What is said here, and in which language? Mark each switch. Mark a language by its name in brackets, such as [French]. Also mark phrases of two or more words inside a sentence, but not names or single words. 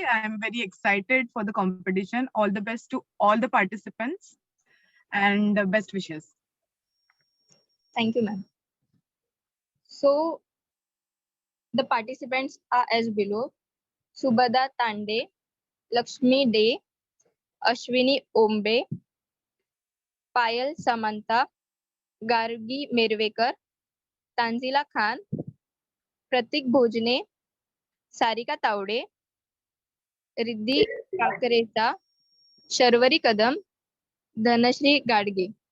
[English] I'm very excited for the competition. All the best to all the participants and best wishes. Thank you, ma'am. So the participants are as below. Subhada Tande, Lakshmi De, Ashwini Ombe, Payal Samanta, Gargi Mervekar, Tanzila Khan, Pratik Bhojne, Sarika Taude, Riddhi Kakareta, Sharvari Kadam, Dhanashri Gadge.